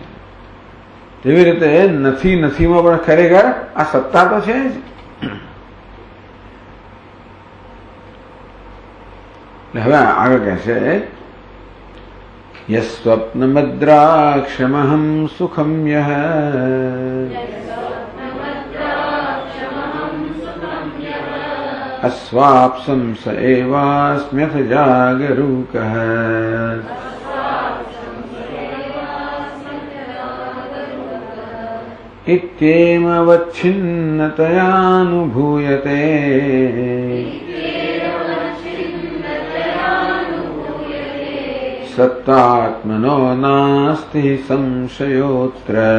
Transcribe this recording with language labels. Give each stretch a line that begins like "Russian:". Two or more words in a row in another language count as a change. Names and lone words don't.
Gujarati: તેવી રીતે નથી નથીમાં પણ ખરેખર આ સત્તા તો છે જ. હવે આગળ કહે છે
Sanskrit: यस्वप्नमद्राक्षमहं सुखम यह अस्वाप्सं स एवास्म्यथ जागरूकः इत्येमवच्छिन्नतयानुभूयते सत्तात्मनो नास्ति संशयोऽत्र